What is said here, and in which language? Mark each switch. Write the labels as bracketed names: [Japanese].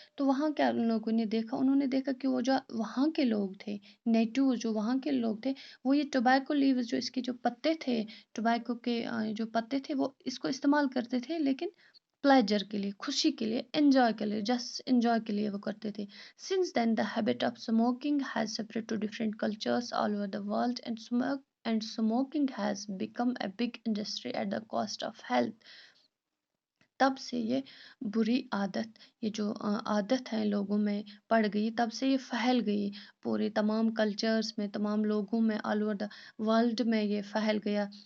[Urdu] تو وہاں کیا ان لوگوں نے دیکھا انہوں نے دیکھا کہ وہ جو وہاں کے لوگ تھے نیٹو جو وہاں کے لوگ تھے وہ یہ ٹوبیکو لیوز جو اس کے جو پتے تھے ٹوبیکو کے جو پتے تھے وہ اس کو استعمال کرتے تھے لیکن پلیجر کے لیے خوشی کے لیے انجوائے کے لیے جسٹ انجوائے کے لیے وہ کرتے تھے. [English] Since then the habit of smoking has spread to different cultures all over the world and smoking has become a big industry at the cost of health. [Urdu] تب سے یہ بری عادت یہ جو عادت ہے لوگوں میں پڑ گئی تب سے یہ پھیل گئی پورے تمام کلچرز میں تمام لوگوں میں [English] all over the world [Urdu] میں یہ پھیل گیا.